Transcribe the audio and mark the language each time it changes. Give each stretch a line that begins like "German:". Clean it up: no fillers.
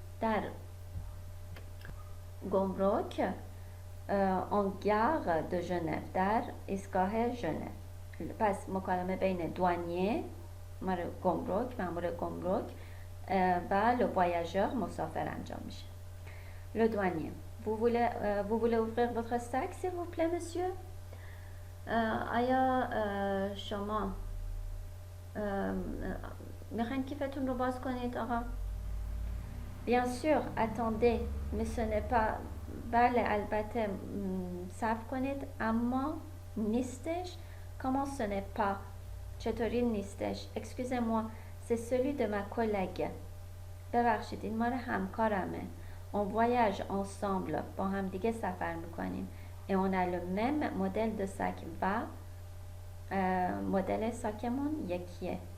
Persian: در گمرک
French: en gare de Genève
Persian: در ایستگاه ژنو. پس مکالمه بین دوانیه مأمور گمرک و
French: le voyageur
Persian: مسافر انجام میشه.
French: Le douanier. Vous voulez ouvrir votre sac s'il vous plaît monsieur?
Persian: آیا شما میخواین کیفتون رو باز کنید آقا؟
French: Bien sûr, attendez, mais ce n'est pas
Persian: بله البته صبر کنید اما نیستش.
French: comment ce n'est pas
Persian: چطوری نیستش؟
French: excusez-moi c'est celui de ma collègue
Persian: ببخشید این مال همکارمه.
French: on voyage ensemble
Persian: با هم دیگه سفر میکنیم
French: et on a le même modèle de sac
Persian: و مدل ساکمون یکیه.